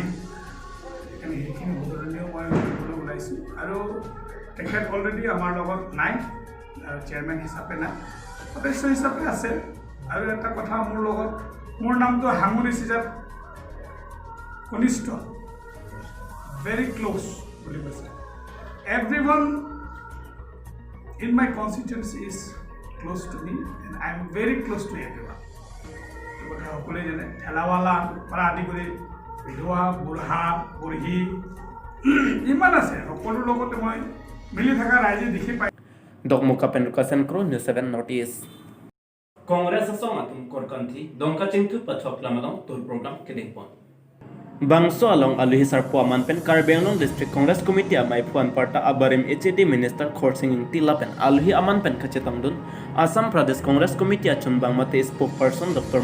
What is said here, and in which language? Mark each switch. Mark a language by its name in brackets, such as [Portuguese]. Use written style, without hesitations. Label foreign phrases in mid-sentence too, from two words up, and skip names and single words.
[Assamese] সেইখিনি উদাহৰণীয় মই কৰিবলৈ ওলাইছোঁ। আৰু তেখেত অলৰেডি আমাৰ লগত নাই, চেয়াৰমেন হিচাপে নাই, সদস্য হিচাপে আছে। আৰু এটা কথা, মোৰ নামটো হাঙুলি চিজাত ঘনিষ্ঠ, [English] very close [Assamese] বুলি কৈছে। [English] Everyone in my constituency is close to me and I am very close to everyone. [Assamese] এই কথা সকলোৱে জানে। ঠেলাৱালাৰ পৰা আদি কৰি বিধৱা, বুঢ়া, বুঢ়ী ইমান আছে, সকলোৰ লগতে মই মিলি থকা ৰাইজে দেখি পাই। [Karbi] Dokmuka Penrukasen Kro, News7 Northeast. Kongres asong atum korkanti, dongka cingtu pathok lamalong tur program kedepon. Bangso along aluhisar puaman pen Karbenglong District Congress Committee amai puan parta abarim HED Minister Khorsinging Tilapen aluhi aman pen kacetangdun Assam Pradesh Congress Committee achun bang mate spokesperson Dr.